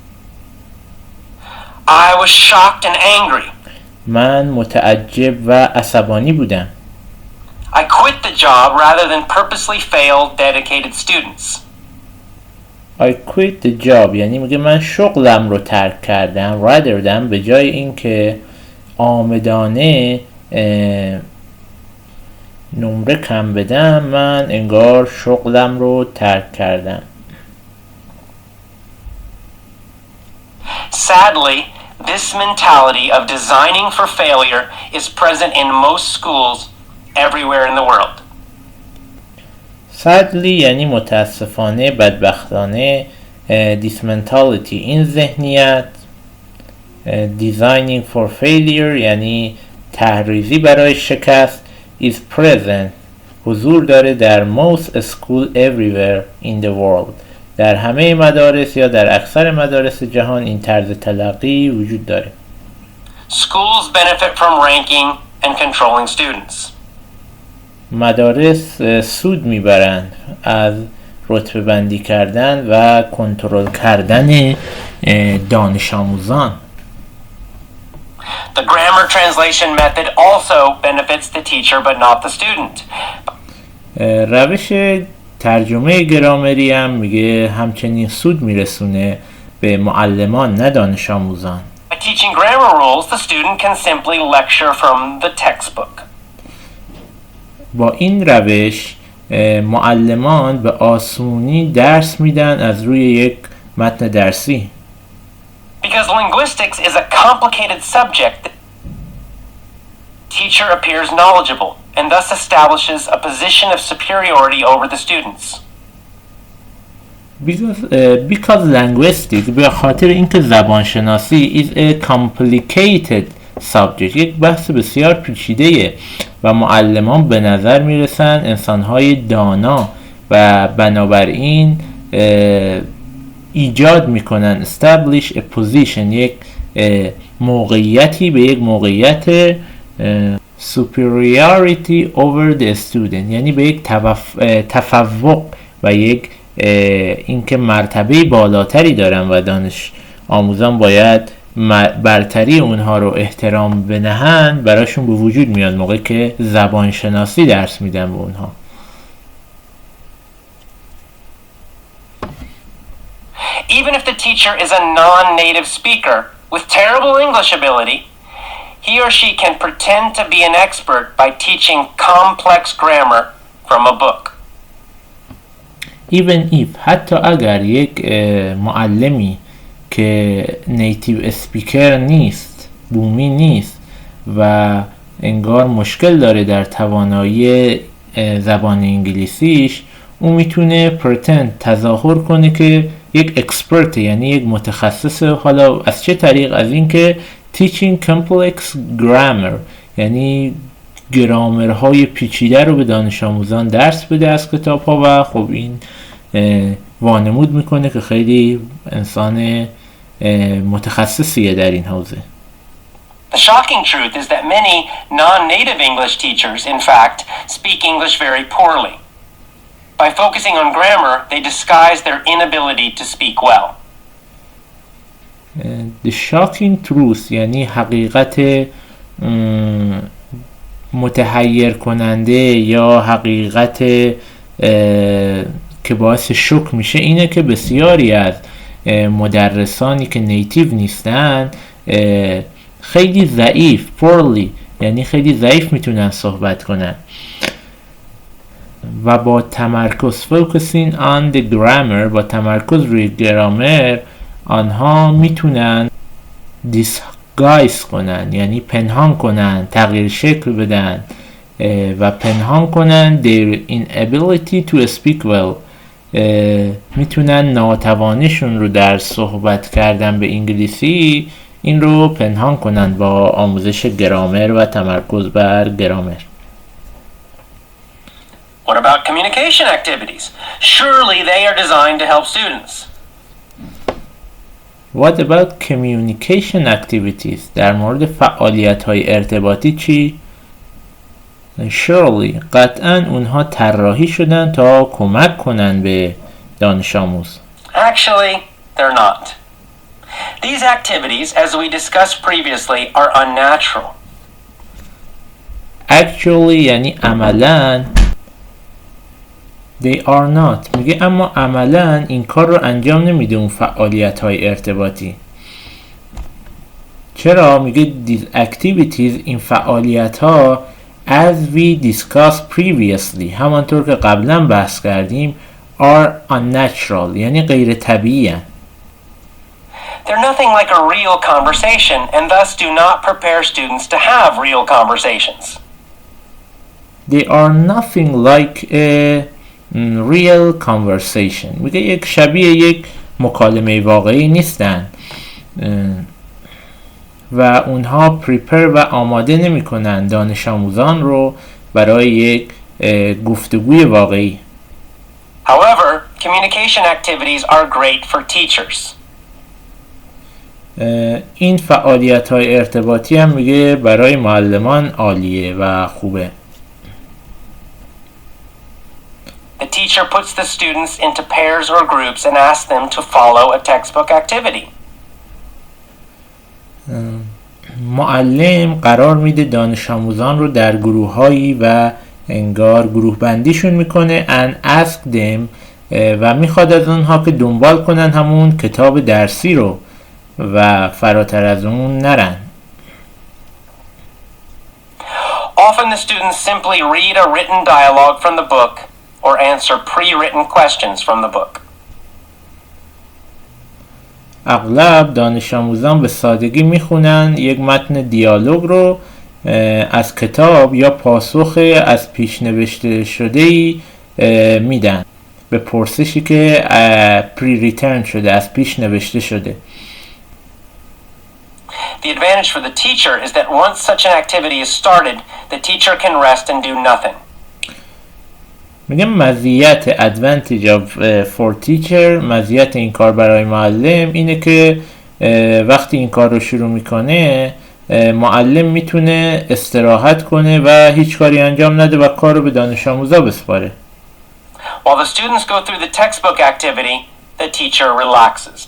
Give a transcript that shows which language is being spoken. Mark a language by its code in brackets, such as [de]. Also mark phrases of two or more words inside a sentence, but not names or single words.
[en] I was shocked and angry. [fa] من متعجب و عصبانی بودم. [en] I quit the job rather than purposely fail dedicated students. I quit the job [fa] یعنی میگه من شغلم رو ترک کردم [en] rather than [fa] به جای اینکه آمدانه نمره کم بدم من انگار شغلم رو ترک کردم. [en] Sadly, this mentality of designing for failure is present in most schools everywhere in the world. [fa] Sadly یعنی متاسفانه بدبختانه [en] this mentality [fa] این ذهنیت [en] designing for failure [fa] یعنی تحریزی برای شکست [en] is present [fa] حضور داره در [en] most school everywhere in the world [fa] در همه مدارس یا در اکثر مدارس جهان این طرز تلقی وجود داره. [en] Schools benefit from ranking and controlling students. [fa] مدارس سود میبرند از رتبه بندی کردن و کنترل کردن دانش آموزان. [en] The grammar translation method also benefits the teacher but not the student. [fa] روش ترجمه گرامری هم میگه همچنین سود میرسونه به معلمان نه دانش آموزان. [en] By teaching grammar rules, the student can simply lecture from the textbook. [fa] با این روش معلمان به آسونی درس میدن از روی یک متن درسی. [en] Because linguistics is a complicated subject, the teacher appears knowledgeable and thus establishes a position of superiority over the students. Because linguistics [fa] به خاطر اینکه زبانشناسی [en] is a complicated subject، [fa] یک بحث بسیار پیچیده و معلمان به نظر میرسن انسانهای دانا و بنابراین ایجاد میکنن [en] establish a position، [fa] یک موقعیتی به یک موقعیت [en] superiority over the student، [fa] یعنی به یک تفوق و یک اینکه مرتبه بالاتری دارن و دانش آموزان باید برتری اونها رو احترام بنهن براشون به وجود میاد موقعی که زبان شناسی درس میدن به اونها. [en] Even if the teacher is a non-native speaker with terrible English ability, he or she can pretend to be an expert by teaching complex grammar from a book. Even if، [fa] حتی اگر یک معلمی که [en] native speaker [fa] نیست، بومی نیست و انگار مشکل داره در توانایی زبان انگلیسیش، اون میتونه پرتند تظاهر کنه که یک اکسپرت، یعنی یک متخصص. حالا از چه طریق؟ از این که [en] teaching complex grammar، [fa] یعنی گرامرهای پیچیده رو به دانش آموزان درس بده از کتاب ها و خب این وانمود میکنه که خیلی انسان متخصصیه در این حوزه. [en] The shocking truth is that many non-native English teachers, in fact, speak English very poorly. By focusing on grammar, they disguise their inability to speak well. The shocking truth [fa] یعنی حقیقت متحیر کننده یا حقیقت که باعث شوک میشه اینه که بسیاری از مدرسانی که نیتیو نیستن خیلی ضعیف، poorly یعنی خیلی ضعیف میتونن صحبت کنن و با تمرکز [en] focusing on the grammar، [fa] با تمرکز روی گرامر آنها میتونن disguise کنن، یعنی پنهان کنن، تغییر شکل بدن و پنهان کنن [en] their inability to speak well، [fa] میتونن ناتوانیشون رو در صحبت کردن به انگلیسی این رو پنهان کنن با آموزش گرامر و تمرکز بر گرامر. [en] What about communication activities? Surely they are designed to help students. What about communication activities؟ [fa] در مورد فعالیت‌های ارتباطی چی؟ Surely قطعاً اونها طراحی شدن تا کمک کنن به دانش آموز. [en] Actually, they're not. These activities, as we discussed previously, are unnatural. [fa] Actually یعنی عملاً، [en] they are not [fa] میگه اما عملاً این کار رو انجام نمیده اون فعالیت‌های ارتباطی. چرا؟ میگه [en] these activities، [fa] این فعالیت‌ها [en] as we discussed previously، [fa] همانطور که قبلا بحث کردیم، [en] are unnatural [fa] یعنی غیر طبیعی هستند. [en] They're nothing like a real conversation and thus do not prepare students to have real conversations. They are nothing like a real conversation. [fa] میگه یک شبیه یک مکالمه واقعی نیستن و اونها پریپر و آماده نمی کنن دانش آموزان رو برای یک گفتگوی واقعی. [en] However, communication activities are great for teachers. [fa] این فعالیت‌های ارتباطی هم میگه برای معلمان عالیه و خوبه. [en] The teacher puts the students into pairs or groups and asks them to follow a textbook activity. [fa] معلم قرار میده دانش آموزان رو در گروه‌هایی و انگار گروه بندیشون میکنه [en] and ask them [fa] و میخواد از اونها که دنبال کنن همون کتاب درسی رو و فراتر از اون نرن. [en] Often the students simply read a written dialogue from the book or answer pre-written questions from the book. [fa] اغلب دانش آموزان به سادگی میخونن یک متن دیالوگ رو از کتاب یا پاسخ از پیش نوشته شده‌ای میدن به پرسشی که [en] pre-written [fa] شده، از پیش نوشته شده. [en] The advantage for the teacher is that once such an activity is started, the teacher can rest and do nothing. [fa] میگم مزیت [en] advantage of for teacher، [fa] مزیت این کار برای معلم اینه که وقتی این کار رو شروع میکنه معلم میتونه استراحت کنه و هیچ کاری انجام نده و کار رو به دانش آموزا بسپاره. [en] While the students go through the textbook activity, the teacher relaxes.